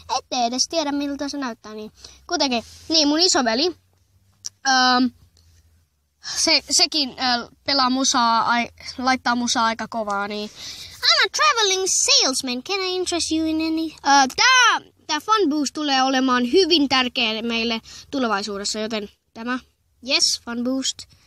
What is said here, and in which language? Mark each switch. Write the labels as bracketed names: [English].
[Finnish] Ette edes tiedä, miltä se näyttää. Niin. Kuitenkin, niin mun isoveli, sekin pelaa musaa, laittaa musaa aika kovaa. Niin. [English] I'm a traveling salesman. Can I interest you in any? [Finnish] Tää Fun Boost tulee olemaan hyvin tärkeä meille tulevaisuudessa, joten tämä, yes, Fun Boost.